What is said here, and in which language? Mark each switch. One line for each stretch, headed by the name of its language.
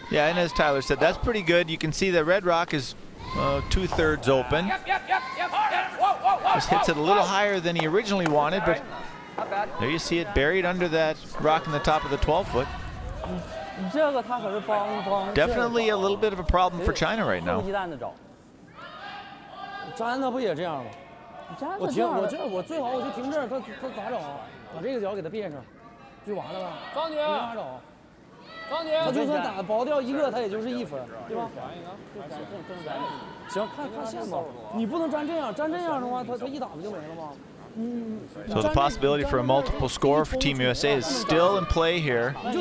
English: Yeah, and as Tyler said, that's pretty good. You can see the red rock is 2/3 open. Just hits it a little higher than he originally wanted, but there you see it buried under that rock in the top of the 12 foot. Definitely a little bit of a problem for China right now.
Chinese: 粘的不也这样吗？我最好我就停这儿，他咋整？把这个脚给他别上，就完了呗。张姐，没法整。张姐，他就算打薄掉一个，他也就是1分，对吧？行，看线吧。你不能粘这样，粘这样的话，他一打不就没了吗？
English: So the possibility for a multiple score for Team USA is still in play here.